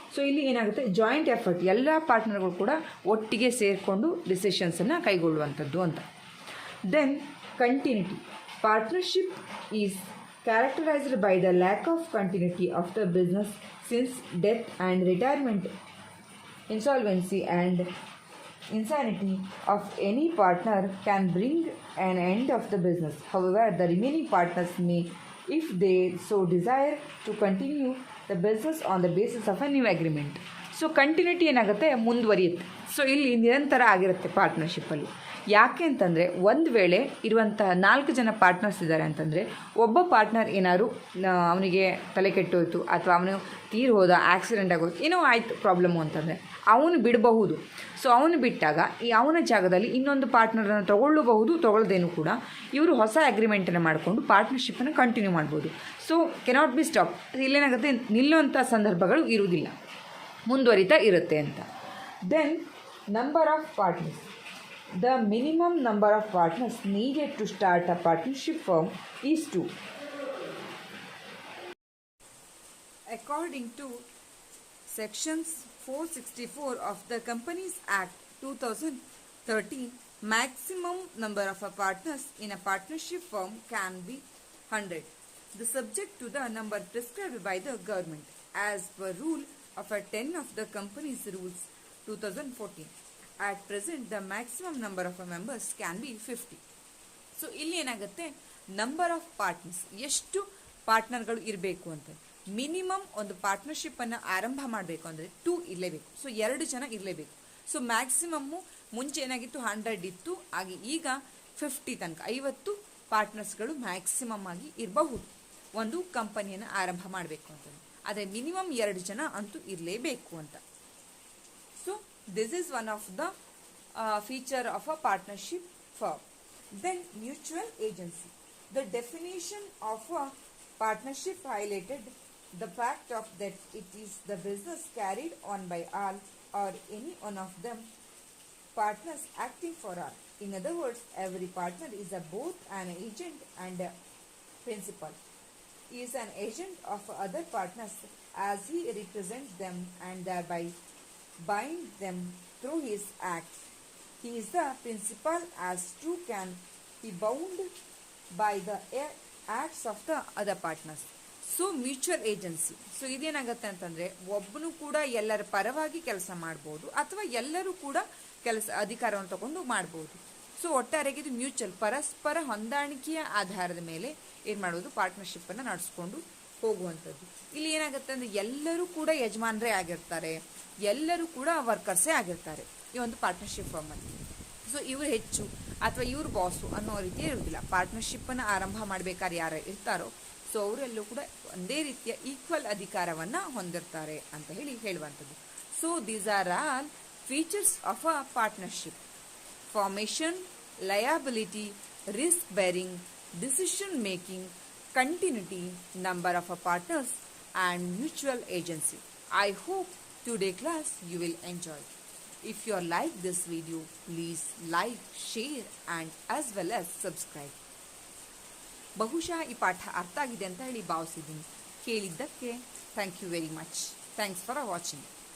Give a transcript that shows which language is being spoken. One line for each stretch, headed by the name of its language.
Kannada: So ಇಲ್ಲಿ ಏನಾಗುತ್ತೆ joint effort ಎಲ್ಲ ಪಾರ್ಟ್ನರ್ಗಳು ಕೂಡ ಒಟ್ಟಿಗೆ ಸೇರಿಕೊಂಡು ಡಿಸಿಷನ್ಸನ್ನು ಕೈಗೊಳ್ಳುವಂಥದ್ದು ಅಂತ.
English: Then continuity. Partnership is characterized by the lack of continuity of the business since death and retirement, insolvency and insanity of any partner can bring an end of the business. However, the remaining partners may, if they so desire, to continue the business on the basis of a new agreement.
Kannada: So continuity ಏನಾಗುತ್ತೆ ಮುಂದುವರಿಯುತ್ತೆ. So ಇಲ್ಲಿ ನಿರಂತರ ಆಗಿರುತ್ತೆ ಪಾರ್ಟ್ನರ್ಶಿಪ್ಪಲ್ಲಿ. ಯಾಕೆ ಅಂತಂದರೆ ಒಂದು ವೇಳೆ ಇರುವಂತಹ 4 ಜನ ಪಾರ್ಟ್ನರ್ಸ್ ಇದ್ದಾರೆ ಅಂತಂದರೆ ಒಬ್ಬ ಪಾರ್ಟ್ನರ್ ಏನಾದ್ರು ಅವನಿಗೆ ತಲೆ ಕೆಟ್ಟೋಯ್ತು ಅಥವಾ ಅವನು ತೀರಿ ಹೋದ ಆಕ್ಸಿಡೆಂಟ್ ಆಗೋದು ಏನೋ ಆಯಿತು ಪ್ರಾಬ್ಲಮ್ಮು ಅಂತಂದರೆ ಅವನು ಬಿಡಬಹುದು. ಸೊ ಅವನು ಬಿಟ್ಟಾಗ ಈ ಅವನ ಜಾಗದಲ್ಲಿ ಇನ್ನೊಂದು ಪಾರ್ಟ್ನರನ್ನು ತೊಗೊಳ್ಳೋದೇನು ಕೂಡ ಇವರು ಹೊಸ ಅಗ್ರಿಮೆಂಟನ್ನು ಮಾಡಿಕೊಂಡು ಪಾರ್ಟ್ನರ್ಶಿಪ್ಪನ್ನು ಕಂಟಿನ್ಯೂ ಮಾಡ್ಬೋದು.
English: So cannot be stop.
Kannada: ಇಲ್ಲೇನಾಗುತ್ತೆ ನಿಲ್ಲುವಂಥ ಸಂದರ್ಭಗಳು ಇರುವುದಿಲ್ಲ, ಮುಂದುವರಿತಾ ಇರುತ್ತೆ ಅಂತ.
English: Then number of partners. The minimum number of partners needed to start a partnership firm is 2. According to sections 464 of the Companies Act 2013, maximum number of partners in a partnership firm can be 100. The subject to the number prescribed by the government as per rule of 10 of the Companies Rules 2014. At present, the maximum number of members can be 50.
Kannada: So ಇಲ್ಲಿ ಏನಾಗುತ್ತೆ number of partners ಎಷ್ಟು ಪಾರ್ಟ್ನರ್ಗಳು ಇರಬೇಕು ಅಂತ. Minimum ಒಂದು ಪಾರ್ಟ್ನರ್ಶಿಪ್ಪನ್ನು ಆರಂಭ ಮಾಡಬೇಕು ಅಂದರೆ 2 ಇರಲೇಬೇಕು. ಸೊ 2 ಜನ ಇರಲೇಬೇಕು. ಸೊ ಮ್ಯಾಕ್ಸಿಮಮ್ಮು ಮುಂಚೆ ಏನಾಗಿತ್ತು 100 ಇತ್ತು, ಹಾಗೆ ಈಗ 50 ತನಕ 50 ಪಾರ್ಟ್ನರ್ಸ್ಗಳು ಮ್ಯಾಕ್ಸಿಮಮ್ ಆಗಿ ಇರಬಹುದು ಒಂದು ಕಂಪನಿಯನ್ನು ಆರಂಭ ಮಾಡಬೇಕು ಅಂತ. ಆದರೆ ಮಿನಿಮಮ್ 2 ಜನ ಅಂತೂ ಇರಲೇಬೇಕು ಅಂತ.
English: So this is one of the feature of a partnership firm. Then mutual agency. The definition of a partnership highlighted the fact of that it is the business carried on by all or any one of them partners acting for all. In other words, every partner is both an agent and a principal. He is an agent of other partners as he represents them and thereby bind them through his acts. He is the principal as true can be bound by the acts of the other partners. So mutual agency.
Kannada: So ಇದೇನಾಗುತ್ತೆ ಅಂತಂದರೆ ಒಬ್ಬನು ಕೂಡ ಎಲ್ಲರ ಪರವಾಗಿ ಕೆಲಸ ಮಾಡ್ಬೋದು ಅಥವಾ ಎಲ್ಲರೂ ಕೂಡ ಅಧಿಕಾರವನ್ನು ತಗೊಂಡು ಮಾಡ್ಬೋದು. ಸೊ ಒಟ್ಟಾರೆಗೆ ಇದು ಮ್ಯೂಚುವಲ್ ಪರಸ್ಪರ ಹೊಂದಾಣಿಕೆಯ ಆಧಾರದ ಮೇಲೆ ಏನು ಮಾಡೋದು ಪಾರ್ಟ್ನರ್ಶಿಪ್ಪನ್ನು ನಡೆಸ್ಕೊಂಡು ಹೋಗುವಂಥದ್ದು. ಇಲ್ಲಿ ಏನಾಗುತ್ತೆ ಅಂದರೆ ಎಲ್ಲರೂ ಕೂಡ ಯಜಮಾನರೇ ಆಗಿರ್ತಾರೆ, ಎಲ್ಲರೂ ಕೂಡ ವರ್ಕರ್ಸೇ ಆಗಿರ್ತಾರೆ ಈ ಒಂದು ಪಾರ್ಟ್ನರ್ಶಿಪ್ ಫರ್ಮಲ್ಲಿ. ಸೊ ಇವರು ಹೆಚ್ಚು ಅಥವಾ ಇವ್ರ ಬಾಸು ಅನ್ನೋ ರೀತಿ ಇರೋದಿಲ್ಲ. ಪಾರ್ಟ್ನರ್ಶಿಪ್ಪನ್ನು ಆರಂಭ ಮಾಡಬೇಕಾದ್ರೆ ಯಾರು ಇರ್ತಾರೋ ಸೊ ಅವರೆಲ್ಲೂ ಕೂಡ ಒಂದೇ ರೀತಿಯ ಈಕ್ವಲ್ ಅಧಿಕಾರವನ್ನು ಹೊಂದಿರ್ತಾರೆ ಅಂತ ಹೇಳುವಂಥದ್ದು.
English: So these are all features of a partnership: formation, liability, risk bearing, decision making, continuity, number of partners, and mutual agency. I hope today class you will enjoy. If you like this video, please like, share and as well as subscribe.
Kannada: ಬಹುಶಃ ಈ ಪಾಠ ಅರ್ಥ ಆಗಿದೆ ಅಂತ ಹೇಳಿ ಭಾವಿಸಿದ್ದೀನಿ. ಕೇಳಿದ್ದಕ್ಕೆ
English: Thank you very much. Thanks for watching.